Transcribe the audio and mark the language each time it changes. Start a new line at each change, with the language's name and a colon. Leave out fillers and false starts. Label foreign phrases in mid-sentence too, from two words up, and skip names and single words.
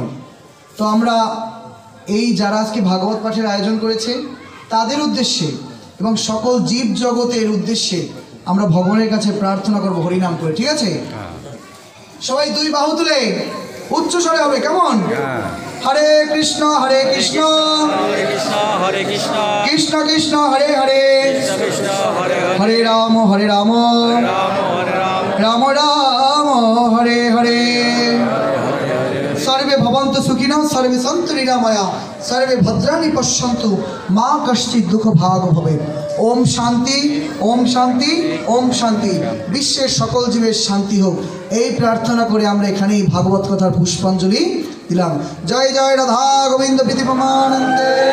Bangla: তো আমরা এই যারা আজকে ভাগবত পাঠের আয়োজন করেছে তাদের উদ্দেশ্যে এবং সকল জীব জগতের উদ্দেশ্যে আমরা ভগবানের কাছে প্রার্থনা করব হরিনাম করে, ঠিক আছে? সবাই 2 বাহু তুলে উচ্চ স্বরে হবে, কেমন?
Sanskrit: হরে কৃষ্ণ কৃষ্ণ হরে কৃষ্ণ কৃষ্ণ হরে হরে, হরে রাম রাম রাম হরে হরে। सर्वे भवन्तु सुखिनः, सर्वे सन्तु निरामया, सर्वे भद्राणि पश्यन्तु, मा कश्चित् दुःख भाग भवेत्। ओम शांति, ओम शांति, ओम शांति।
Bangla: বিশ্বের সকল জীবের শান্তি হোক, এই প্রার্থনা করে আমরা এখানেই ভাগবত কথার পুষ্পাঞ্জলি দিলাম। জয় জয় রাধা গোবিন্দ প্রীতি প্রমানন্দে।